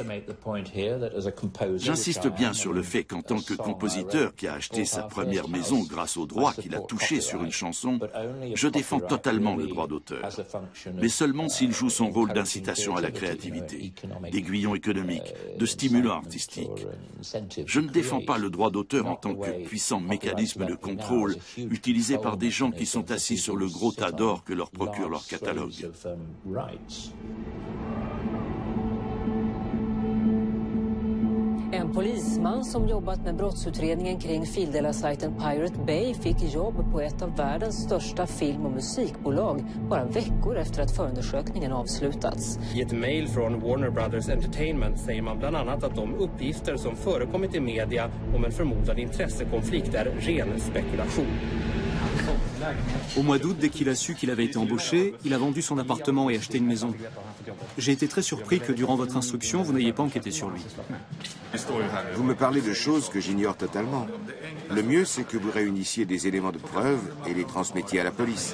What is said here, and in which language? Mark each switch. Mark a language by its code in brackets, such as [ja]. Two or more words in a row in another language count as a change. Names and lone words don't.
[fr] J'insiste bien sur le fait qu'en tant que compositeur qui a acheté sa première maison grâce aux droits qu'il a touchés sur une chanson, je défends totalement le droit d'auteur, mais seulement s'il joue son rôle d'incitation à la créativité, d'aiguillon économique, de stimulant artistique. Je ne défends pas le droit d'auteur en tant que puissant mécanisme de contrôle utilisé par des gens qui sont assis sur le gros tas d'or que leur procure leur catalogue. [sv] En polisman som jobbat med brottsutredningen kring fildelasajten Pirate Bay fick jobb på ett av världens största film- och musikbolag bara veckor efter att förundersökningen avslutats. I ett mejl från Warner Brothers Entertainment säger man bland annat att de uppgifter som förekommit i media om en förmodad intressekonflikt är ren spekulation. [fr] Au mois d'août, dès qu'il a su qu'il avait été embauché, il a vendu son appartement et acheté une maison. J'ai été très surpris que durant votre instruction, vous n'ayez pas enquêté sur lui. Vous me parlez de choses que j'ignore totalement. Le mieux, c'est que vous réunissiez des éléments de preuve et les transmettiez à la police.